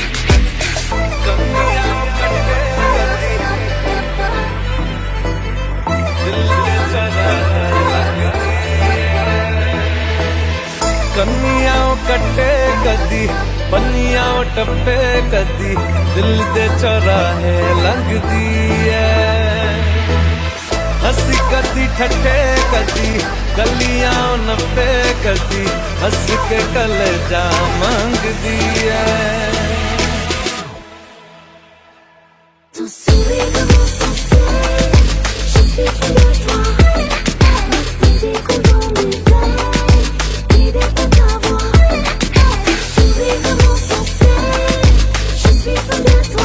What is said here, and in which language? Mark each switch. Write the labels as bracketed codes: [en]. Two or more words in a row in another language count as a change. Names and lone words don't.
[pa] ਕੰਨੀਆਂ ਕੱਟੇ ਕਦੀ, ਪੰਨੀਆਂ ਟੱਪੇ ਕਦੀ, ਦਿਲ ਦੇ ਚੌਰਾਹੇ ਲੰਘਦੀ ਹੈ। ਹੱਸੀ ਕਦੀ ਠੱਠੇ ਕਦੀ, ਗਲੀਆਂ ਨੱਪੇ ਕਦੀ, ਹੱਸ ਕੇ ਕਲੇਜਾ ਮੰਗਦੀ ਹੈ। [fr] Ton sourire commence à faire, je suis fou de toi. Tes échos dans mes veines, l'idée de t'avoir. Ton sourire commence à faire, je suis fou de toi.